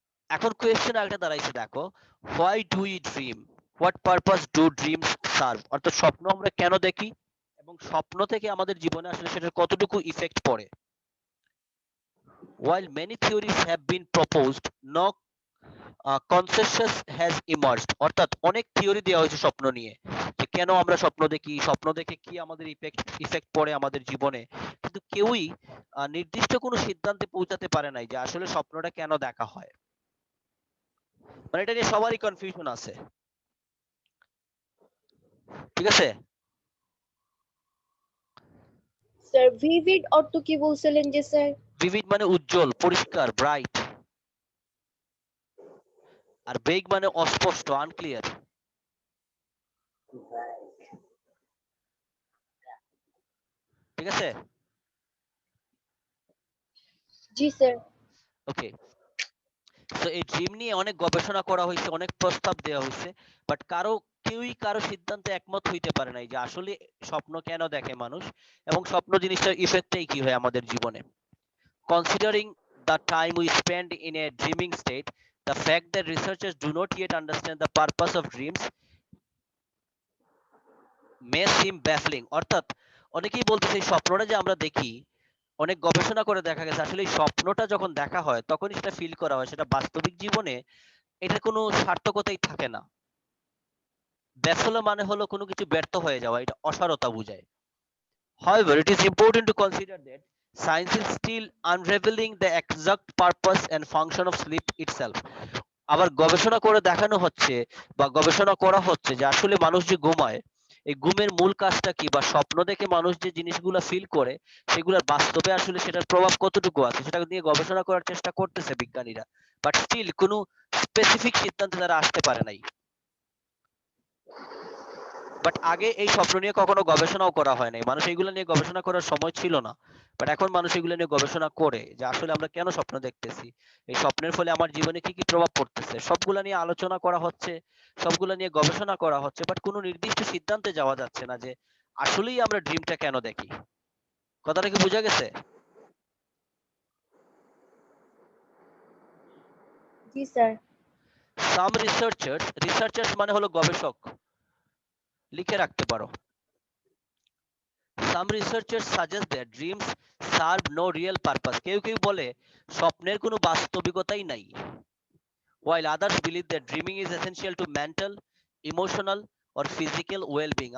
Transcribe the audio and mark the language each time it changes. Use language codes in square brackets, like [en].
[bn] এখন কোয়েশ্চেন আরেকটা দাঁড়াইছে দেখো, [en] Why do we dream, what purpose do dreams serve. [bn] অর্থাৎ স্বপ্ন আমরা কেন দেখি এবং স্বপ্ন থেকে আমাদের জীবনে আসলে সেটার কতটুকু ইফেক্ট পড়ে। [en] While many theories have been proposed, no consensus has emerged. [bn] অর্থাৎ অনেক থিওরি দেওয়া হয়েছে স্বপ্ন নিয়ে, যে কেন আমরা স্বপ্ন দেখি, স্বপ্ন দেখে কি আমাদের ইফেক্ট পড়ে আমাদের জীবনে, কিন্তু কেউই নির্দিষ্ট কোনো সিদ্ধান্তে পৌঁছাতে পারে নাই যে আসলে স্বপ্নটা কেন দেখা হয়। মানে এটা নিয়ে সবারই কনফিউশন আছে। ঠিক আছে? স্যার ভিভিড অর্থ কি বলছিলেন যে স্যার? ভিভিড মানে উজ্জ্বল, পরিষ্কার, ব্রাইট। আর ভেগ মানে অস্পষ্ট, আনক্লিয়ার। ঠিক আছে? জি স্যার। ওকে, তো এই ড্রিম নিয়ে অনেক গবেষণা করা হয়েছে, অনেক প্রস্তাব দেওয়া হয়েছে, বাট কেউই কারো সিদ্ধান্তে একমত হইতে পারে নাই যে আসলে স্বপ্ন কেন দেখে মানুষ এবং স্বপ্ন জিনিসটার ইফেক্টটাই কি হয় আমাদের জীবনে। [en] Considering the time we spend in a dreaming state, the fact that researchers do not yet understand the purpose of dreams may seem baffling. [bn] অর্থাৎ অনেকেই বলতেছে এই স্বপ্নটা যে আমরা দেখি, অনেক গবেষণা করে দেখা গেছে আসলে এই স্বপ্নটা যখন দেখা হয় তখনই সেটা ফিল করা হয়, সেটা বাস্তবিক জীবনে এটার কোনো সার্থকতাই থাকে না। ব্যাফল মানে হলো কোনো কিছু ব্যর্থ হয়ে যাওয়া, এটা অসারতা বোঝায়। [en] However, it is important to consider that science is still unraveling the exact purpose and function of sleep itself. [bn] আবার গবেষণা করে দেখানো হচ্ছে বা গবেষণা করা হচ্ছে যে আসলে মানুষ যে ঘুমায়, এই ঘুমের মূল কাজটা কি, বা স্বপ্ন দেখে মানুষ যে জিনিসগুলো ফিল করে সেগুলোর বাস্তবে আসলে সেটার প্রভাব কতটুকু আছে সেটা নিয়ে গবেষণা করার চেষ্টা করতেছে বিজ্ঞানীরা, বাট স্টিল কোনো স্পেসিফিক সিদ্ধান্তে তারা আসতে পারে নাই। বাট আগে এই স্বপ্ন নিয়ে কখনো গবেষণাও করা হয় নাই, মানুষ এইগুলো নিয়ে গবেষণা করার সময় ছিল না। বাট এখন মানুষ এগুলো নিয়ে গবেষণা করে যে আসলে আমরা কেন স্বপ্ন দেখতেছি, এই স্বপ্নের ফলে আমার জীবনে কি কি প্রভাব পড়তেছে, সবগুলা নিয়ে আলোচনা করা হচ্ছে, সবগুলা নিয়ে গবেষণা করা হচ্ছে, বাট কোনো নির্দিষ্ট সিদ্ধান্তে যাওয়া যাচ্ছে না যে আসলেই আমরা ড্রিমটা কেন দেখি। কথাটা কি বোঝা গেছে? জি স্যার। সাম রিসার্চার্স মানে হলো গবেষক, লিখে রাখতে পারো। [en] Some researchers suggest that dreams serve no real purpose. [bn] কেউ কেউ বলে স্বপ্নের কোনো বাস্তবিকতাই নাই, [en] while others believe that dreaming is essential to mental, emotional or physical well-being.